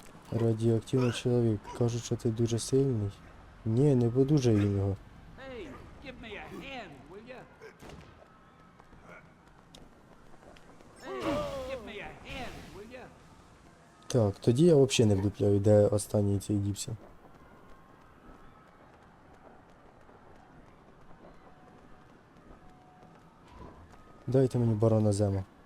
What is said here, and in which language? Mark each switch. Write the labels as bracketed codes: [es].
[uk] Радіоактивний чоловік. Кажуть, що ти дуже сильний. Ні, не подужай він його. [en] Hey, give me a hand, will you? Hey, give me a hand, will you? [uk] Так, тоді я взагалі не вдупляю, де останній цей дівся. Дайте мені барона Зема.